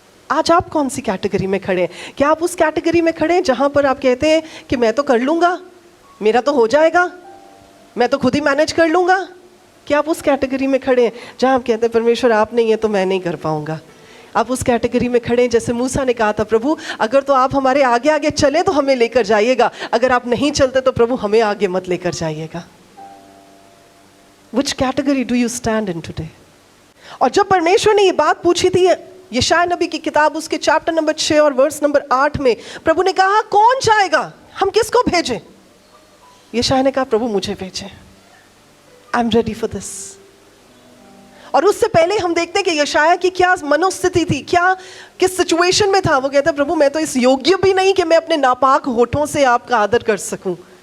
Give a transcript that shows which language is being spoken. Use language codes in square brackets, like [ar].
[hi] आज आप कौन सी कैटेगरी में खड़े हैं? क्या आप उस कैटेगरी में खड़े हैं जहां पर आप कहते हैं कि मैं तो कर लूंगा, मेरा तो हो जाएगा, मैं तो खुद ही मैनेज कर लूंगा? क्या आप उस कैटेगरी में खड़े हैं जहां आप कहते हैं परमेश्वर आप नहीं है तो मैं नहीं कर पाऊंगा? आप उस कैटेगरी में खड़े हैं जैसे मूसा ने कहा था प्रभु अगर तो आप हमारे आगे आगे चले तो हमें लेकर जाइएगा, अगर आप नहीं चलते तो प्रभु हमें आगे मत लेकर जाइएगा। [en] Which category do you stand in today? [hi] और जब परमेश्वर ने ये बात पूछी थी यशायाह नबी की किताब उसके चैप्टर नंबर 6 और वर्स नंबर 8 में, प्रभु ने कहा कौन जाएगा, हम किसको भेजें? यशायाह ने कहा प्रभु मुझे भेजें, [en] I am ready for this. [hi] और उससे पहले हम देखते हैं कि यशायाह की क्या मनोस्थिति थी, क्या किस सिचुएशन में था। वो कहता है प्रभु मैं तो इस योग्य भी नहीं कि मैं अपने नापाक होठों से आपका आदर कर सकूं।